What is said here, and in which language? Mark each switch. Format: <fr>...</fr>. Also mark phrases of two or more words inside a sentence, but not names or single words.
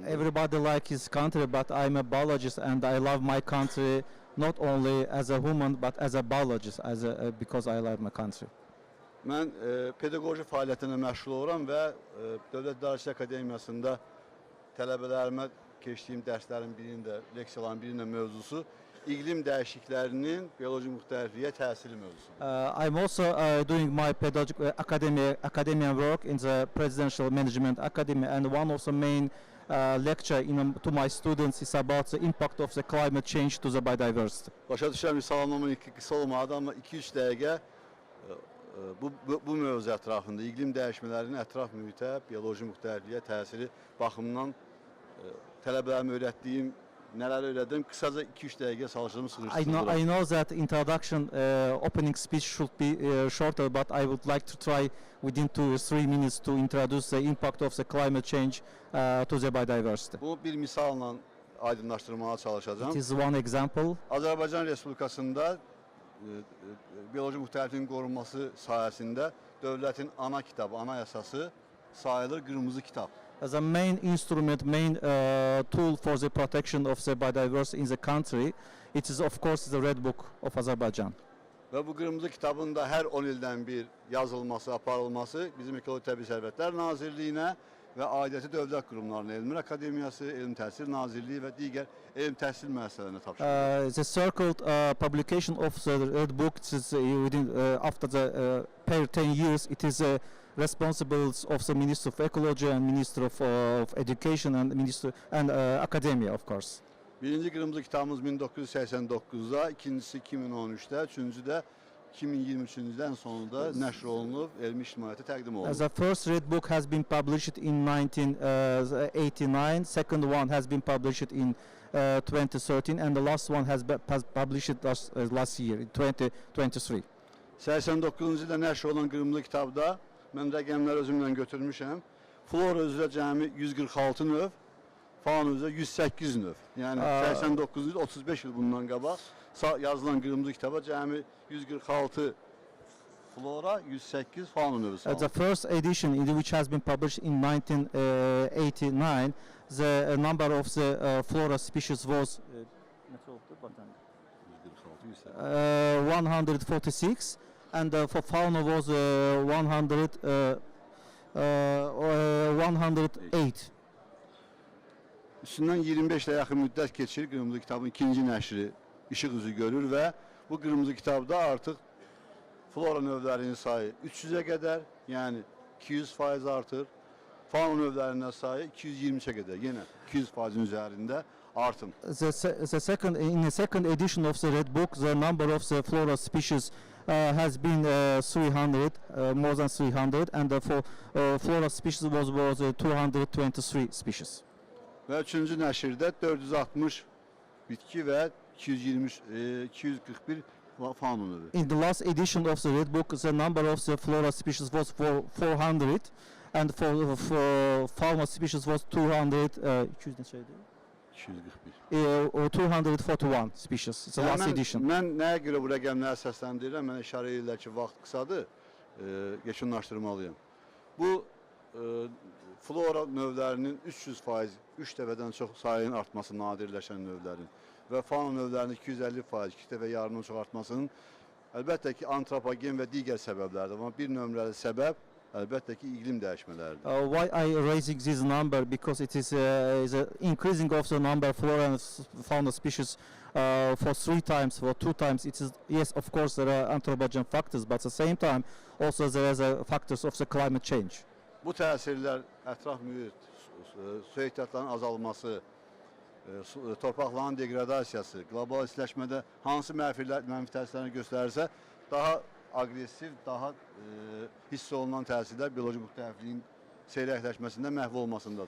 <en>Everybody like his country, but I'm a biologist and I love my country not only as a human but as a biologist, because I love my country.</en> <az>Mən pedaqoji fəaliyyətinə məşğul oluram və Dövlət İdarəçilik Akademiyasında tələbələrimə keçdiyim dərslərin birində, leksiyaların birində mövzusu iqlim dəyişikliklərinin bioloji müxtəlifliyə təsiri mövzusu.</az> <en>I'm also doing my pedagogic academic work in the Presidential Management Academy, and one of the main lecture to my students is about the impact of the climate change to the biodiversity.</en> <az>Başa düşürəm, salamlamın qısa olmadı, amma 2-3 dəqiqə bu mövzu ətrafında iqlim dəyişmələrinin ətraf mühitə, bioloji müxtəlifliyə təsiri baxımından tələbələrimi öyrətdiyim, nələr öyrədim, qısaca 2-3 dəqiqə çalışdığımı sığışdırıram.</az> <en>I know that introduction opening speech should be shorter, but I would like to try within 2 or 3 minutes to introduce the impact of the climate change to the biodiversity.</en> <az>Bu bir misalla aydınlaşdırmaya çalışacağım.</az> <en>It is one example.</en> <az>Azərbaycan Respublikasında bioloji müxtəlifliyin qorunması sayəsində dövlətin ana kitabı, ana əsası sayılır qırmızı kitab.</az> <en>As a main instrument, main tool for the protection of the biodiversity in the country, it is of course the Red Book of Azerbaijan.</en> <az>Və bu qırmızı kitabın da hər 10 ildən bir yazılması, aparılması bizim Ekoloji Təbii Sərvətlər Nazirliyinə və aidiyyəti dövlət qurumlarına, Elmlər Akademiyası, Elm Təhsil Nazirliyi və digər elm təhsil müəssisələrinə tapşırılır.</az> <en>The circled publication of the Red Book is after the per 10 years, it is responsible of the Minister of Ecology and Minister of Education and Minister and Academia, of course.</en> <az>Birinci qırmızı kitabımız 1989'da, ikincisi 2013'də, üçüncü də 2023'dən sonunda nəşr olunub, elmi ictimaiyyətə təqdim olunub.</az> <en>The first Red Book has been published in 1989, second one has been published in 2013, and the last one has been published last year, in 2023.</en> <az>89-cu ildə nəşr olan qırmızı kitabda, mən rəqəmləri özümlə götürmüşəm, flora üzrə cəmi 146 növ, fauna üzrə 108 növ. Yəni 89 il, 35 il bundan qabaq yazılan qırmızı kitaba cəmi 146 flora, 108 fauna növü sağlanır.</az> <en>The first edition, which has been published in 1989, the number of the flora species was 146, and for fauna was 108.</en> <az>Üstündən 25 ilə yaxın müddət keçir, qırmızı kitabın ikinci nəşri işıq üzü görür və bu qırmızı kitabda artıq flora növlərinin sayı 300-ə qədər, yəni 200% artır. Fauna növlərinin sayı 220-ə qədər, yenə 200%-in üzərində artım.</az> <en>In the second edition of the Red Book, the number of the flora species has been 300, more than 300, and for flora species was 223 species.</en> <az>Və üçüncü nəşirdə 460 bitki və 241 fauna növü.</az> <en>In the last edition of the Red Book, the number of the flora species was 400, and for fauna species was 241 species. It's the last edition.</en> <az>Mən nəyə görə bu rəqəmləri səsləndirirəm? Mən işarə edirlər ki, vaxt qısadır, yekunlaşdırmalıyım. Bu flora növlərinin 300%, 3 dəfədən çox sayının artması nadirləşən növlərin və fauna növlərinin 250%, 2 dəfə yarımdan çox artmasının əlbəttə ki, antropogen və digər səbəblərdir. Amma bir nömrəli səbəb əlbəttə ki, iqlim dəyişmələridir.</az> <en>Why I raising this number? Because it is increasing of the number of flora and fauna species for 3 times, for 2 times. It is, yes, of course, there are anthropogen factors, but at the same time, also there are factors of the climate change.</en> <az>Bu təsirlər ətraf mühit, su ehtiyatlarının azalması, torpaqların degradasiyası, qlobal istiləşmədə hansı mənfi təsirlərini göstərirsə, daha aqressiv, daha hiss olunan təsirlər bioloji müxtəlifliyin seyrəkləşməsində məhv olmasındadır.</az>